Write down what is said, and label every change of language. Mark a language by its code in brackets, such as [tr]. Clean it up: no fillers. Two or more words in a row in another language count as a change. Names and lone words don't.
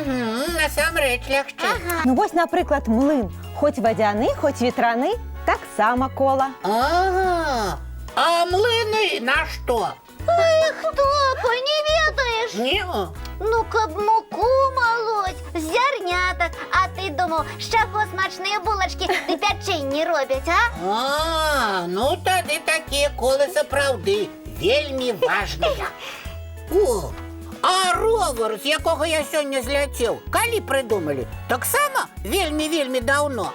[be] Насамрэч лягчэй. Ну вось, напрыклад, млын. Хоць вадзяны, хоць ветраны, таксама кола. Ага. А млыны на што? Эх, Топа, не ведаеш? Не. Ну, каб [ru] муку молоть [be] з зярнятак. [uk] А ти думав, [be] з чаго смачныя булачкі ды пячэнні робяць, а? А, ну тады такія колы сапраўды вельмі важныя. О, а ровер, з якога я сёння зляцеў, калі придумалі? Таксама вельмі даўно.